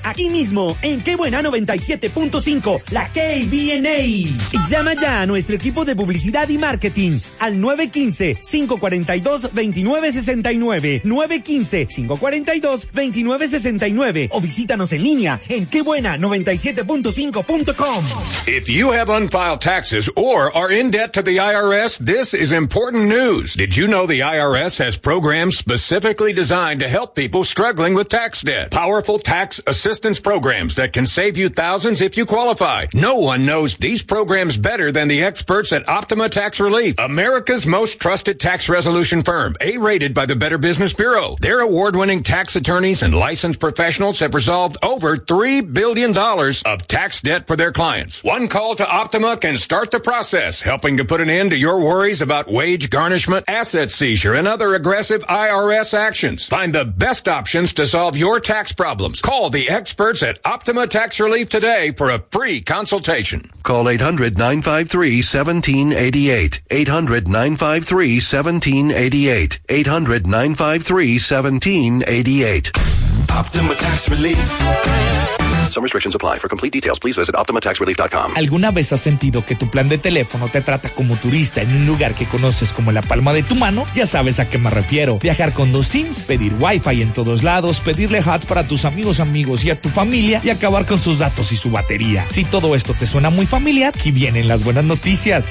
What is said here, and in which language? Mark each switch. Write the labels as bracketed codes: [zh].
[es] Aquí mismo, en Qué Buena 97.5, la KBNA. Llama ya a nuestro equipo de publicidad y marketing al 915-542-2969, 915-542-2969, o visítanos en línea en quebuena97.5.com. [en] If you have unfiled taxes or are in debt to the IRS, this is important news. Did you know the IRS has programs specifically designed to help people struggling with tax debt? Powerful tax assistance programs that can save you thousands if you qualify. No one knows these programs better than the experts at Optima Tax Relief, America's most trusted tax resolution firm, A-rated by the Better Business Bureau. Their award-winning tax attorneys and licensed professionals have resolved over $3 billion of tax debt for their clients. One call to Optima can start the process, helping to put an end to your worries about wage garnishment, asset seizure, and other aggressive IRS actions. Find the best options to solve your tax problems. Call the experts at Optima Tax Relief today for a free consultation. Call 800-953-1788. 800-953-1788. 800-953-1788. Optima Tax Relief. Some restrictions apply. For complete details, please visit OptimaTaxRelief.com. [es] ¿Alguna vez has sentido que tu plan de teléfono te trata como turista en un lugar que conoces como la palma de tu mano? Ya sabes a qué me refiero. Viajar con dos SIMs, pedir Wi-Fi en todos lados, pedirle hats para tus amigos y a tu familia y acabar con sus datos y su batería. Si todo esto te suena muy familiar, aquí vienen las buenas noticias.